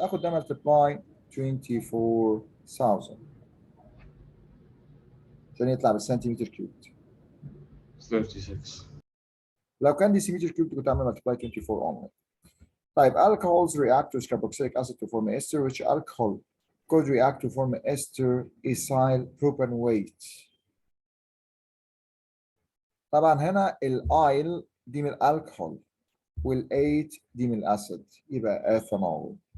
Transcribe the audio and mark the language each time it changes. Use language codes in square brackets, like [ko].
[ar] اخد ده [en] multiply 24,000 [ar] عشان يطلع بالسنتيمتر كيوب. 36. لو كان [en] decimeter cubed [ar] كنت اعمل [en] multiply 24 only. طيب alcohols react with carboxylic acid to form ester. Which alcohol could react to form ester ethyl propanoate? [ar] طبعا هنا الايل دي من الالكحول والايت دي من الاسيد يبقى اثانول.